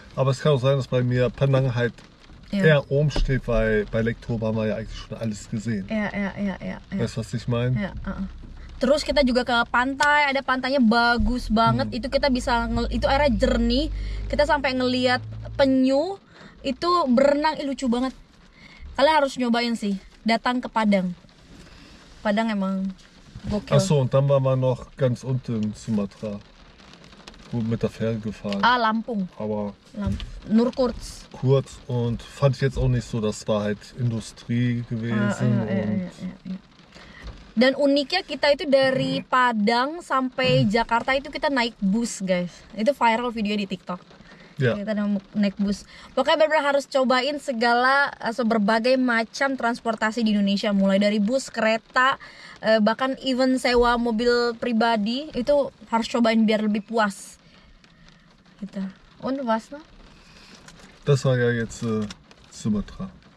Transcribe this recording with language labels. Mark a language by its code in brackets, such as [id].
[de] Aber es kann auch sein, dass bei mir Padang halt eher oben steht, weil bei Lake Toba haben wir ja eigentlich schon alles gesehen. Ja. Weißt du, was ich meine? [id] Ya, Terus kita juga ke pantai, ada pantainya bagus banget. Itu kita bisa itu airnya jernih. Kita sampai ngelihat penyu itu berenang, lucu banget. Kalian harus nyobain sih, datang ke Padang. Padang emang gokil. [de] Achso, und dann waren wir noch ganz unten in Sumatra. Gut mit der Fähre gefahren. Lampung. Aber Nur kurz. kurz und fand ich jetzt auch nicht so, das war halt Industrie gewesen. [id] Dan uniknya kita itu dari Padang sampai Jakarta itu kita naik bus, guys. Itu viral video di TikTok. [de] Ja. [id] Kita naik bus. Pokoknya benar-benar harus cobain segala berbagai macam transportasi di Indonesia, mulai dari bus, kereta, bahkan even sewa mobil pribadi itu harus cobain biar lebih puas. Gitu. [de] Und was noch? Das war ja jetzt Sumatra.